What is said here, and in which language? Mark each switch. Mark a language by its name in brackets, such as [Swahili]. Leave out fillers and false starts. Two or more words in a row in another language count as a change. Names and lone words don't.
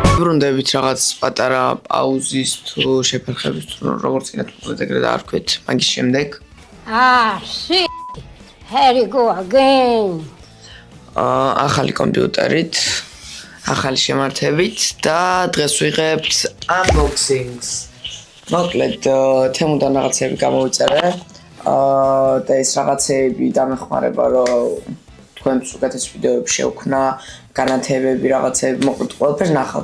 [Georgian] დაუბრუნდებით რაღაც პატარა პაუზის თუ შეფერხების თუ როგორც კიდე ეგრე დაარქვით მაგის შემდეგ [English] shit. Here you go again. [Georgian] ახალი კომპიუტერით ახალი შემართებით და დღეს ვიღებთ unboxings. მოკლედ თემუდან რაღაცები გამოვიწერე და ეს რაღაცები დამეხმარება რომ თქვენს უკეთეს ვიდეოებში შევქნა განათებები რაღაცები მოკლედ ყველაფერს ნახავთ.